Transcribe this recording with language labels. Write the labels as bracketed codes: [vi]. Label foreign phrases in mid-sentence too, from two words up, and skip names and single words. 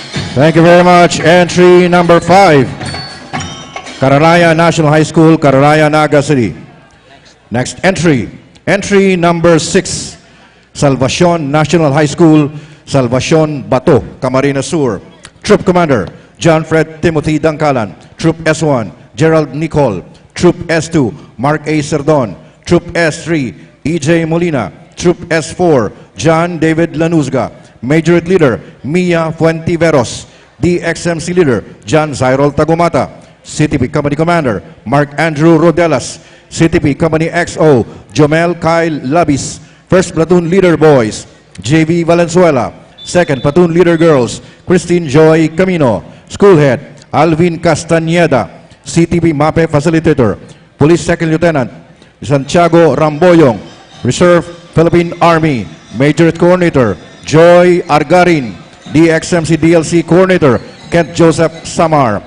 [en] Thank you very much. Entry number 5, Cararaya National High School, Cararaya, Naga City. Next entry, entry number 6, Salvacion National High School, Salvacion, Bato, Camarines Sur. Troop Commander, John Fred Timothy Dangkalan. Troop S1, Gerald Nicol. Troop S2, Mark A. Serdon. Troop S3, EJ Molina. Troop S4, John David Lanuzga. Majority Leader, Mia Fuentiveros. DXMC Leader, John Cyril Tagumata. CTP Company Commander, Mark Andrew Rodelas. CTP Company XO, Jomel Kyle Labis. First Platoon Leader Boys, JV Valenzuela. Second Platoon Leader Girls, Christine Joy Camino. School Head, Alvin Castañeda. CTP MAPE Facilitator, Police Second Lieutenant Santiago Ramboyong. Reserve Philippine Army, Major Coordinator Joy Argarin. DXMC DLC Coordinator Kent Joseph Samar.